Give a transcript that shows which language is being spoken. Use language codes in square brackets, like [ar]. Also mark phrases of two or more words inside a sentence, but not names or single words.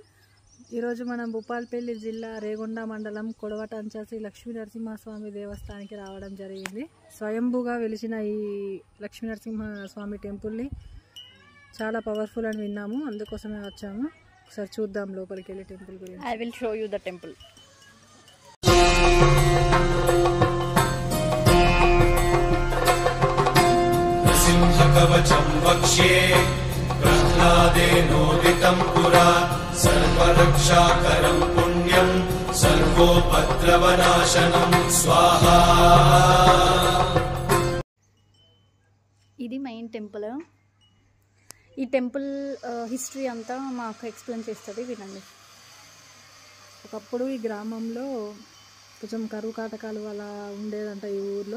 [te] ఈరోజు మనం భూపాలపల్లి జిల్లా రేగొండ మండలం కొడవటంచ శ్రీ లక్ష్మీ నరసింహస్వామి దేవస్థానానికి రావడం జరిగింది. స్వయంభూగా వెలిసిన ఈ లక్ష్మీ నరసింహస్వామి టెంపుల్ని చాలా పవర్ఫుల్ అని విన్నాము, అందుకోసమే వచ్చాము. ఒకసారి చూద్దాం లోపలికి వెళ్ళి టెంపుల్ గురించి. [en] I will show you the temple. [sa] कवचं वक्ष्ये प्रह्लादेनोदितं पुरा सर्वरक्षाकरं पुण्यं सर्वोपद्रवनाशनं स्वाहा. [te] ఇది మెయిన్ టెంపుల్. ఈ టెంపుల్ హిస్టరీ అంతా మాకు ఎక్స్ప్లెయిన్ చేస్తుంది, వినండి. ఒకప్పుడు ఈ గ్రామంలో కొంచెం కరువు కాటకాలు అలా ఉండేదంట ఈ ఊర్లో.